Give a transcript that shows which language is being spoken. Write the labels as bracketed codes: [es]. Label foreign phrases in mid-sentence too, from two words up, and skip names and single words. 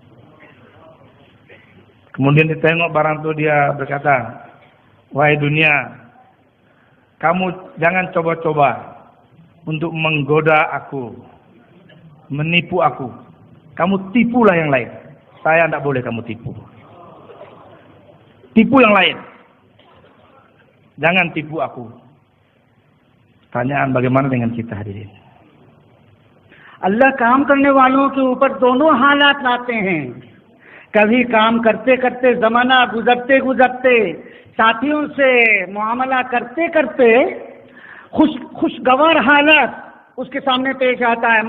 [id] Kemudian ditengok barang itu, dia berkata, wahai dunia, kamu jangan coba-coba untuk menggoda aku, menipu aku. Kamu tipulah yang lain. Saya tidak boleh kamu tipu. Tipu yang lain. Jangan tipu aku. Pertanyaan bagaimana dengan kita hadirin? [ur] اللہ کام کرنے والوں کے اوپر دونوں حالات لاتے ہیں. کبھی کام کرتے کرتے، زمانہ گزرتے گزرتے، ساتھیوں سے معاملہ کرتے کرتے خوشگوار حالت اس کے سامنے پیش آتا ہے.